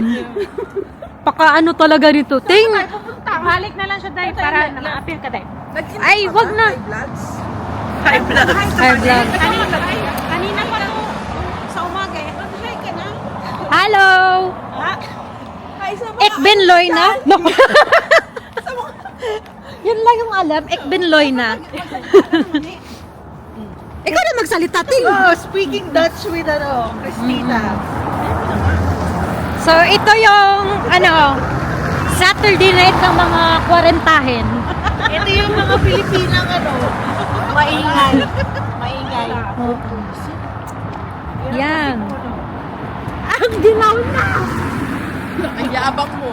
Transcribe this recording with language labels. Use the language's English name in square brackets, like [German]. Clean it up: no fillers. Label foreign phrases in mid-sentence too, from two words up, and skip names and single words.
[Filipino] Paka ano talaga nito. Ting! Balik na lang siya dahil para na-appeal ka dahil. Ay, wag na. [English] High blood. High blood. [Filipino] Kanina pa lang sa umaga eh. Hi ka na. Hello! Hi, sa mga... [Dutch] Ik ben Loyna. [Filipino] No. Yun lang yung alam. [Dutch] Ik ben Loyna. [Filipino] Ikaw na magsalita, Ting. [English] Oh, speaking Dutch with Christina. [Filipino] So, ito yung, [English] Saturday night [Filipino] ng mga kwarentahin. Ito yung mga Pilipinang maingay. Maingay. Yan. Ang dilaw na! Ang yabang mo,